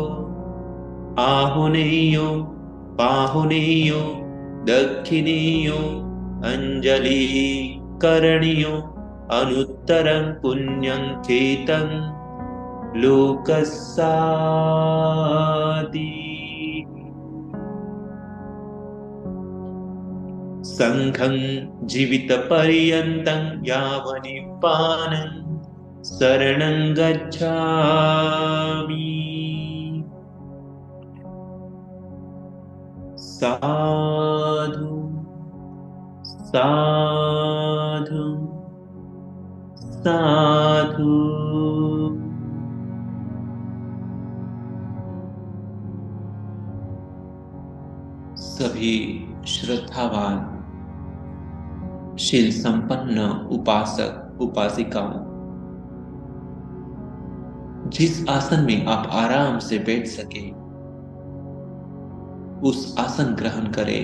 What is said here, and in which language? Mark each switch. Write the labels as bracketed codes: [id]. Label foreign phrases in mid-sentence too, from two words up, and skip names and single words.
[pi] आहुनेयो पाहुनेयो दक्षिणेयो अंजलिः करणीयो अनुत्तरं पुण्यं चेतं लोकस्याति। संघं जीवितपर्यन्तं यावनिप्पानं शरणं गच्छामि। साधु साधु साधु। [hi] सभी श्रद्धावान शील संपन्न उपासक उपासिकाओं, जिस आसन में आप आराम से बैठ सके उस आसन ग्रहण करें।